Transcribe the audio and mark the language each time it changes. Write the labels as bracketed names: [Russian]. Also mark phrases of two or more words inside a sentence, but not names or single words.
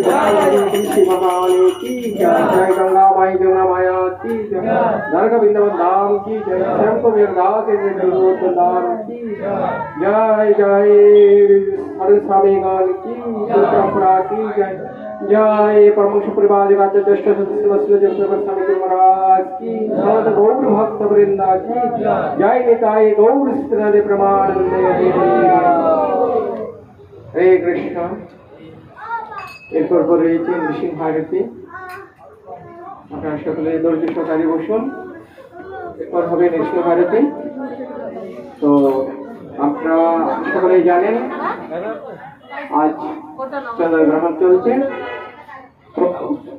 [Hindi] जय महारानी की जय गंगा माई जमुना माया की जय नरक वृंदावन धाम की जय शंख वीरदास धाम की जय जय हर स्वामी गान की परंपरा की जय जय परमश परिवार ज्येष्ठ सदस्य महाराज की गौर भक्त वृंदा की जय निताय गौर स्त्रे प्रमानंदे हरे कृष्ण। [Bangla] এরপর পর रয়েছে নৃসিংহ আরতি। আপনারা সকলে ধৈর্য সহকারে বসুন। এরপর হবে নৃসিংহ আরতি। তো আপনারা সকলেই জানেন আজ চন্দ্রগ্রহণ চলছে।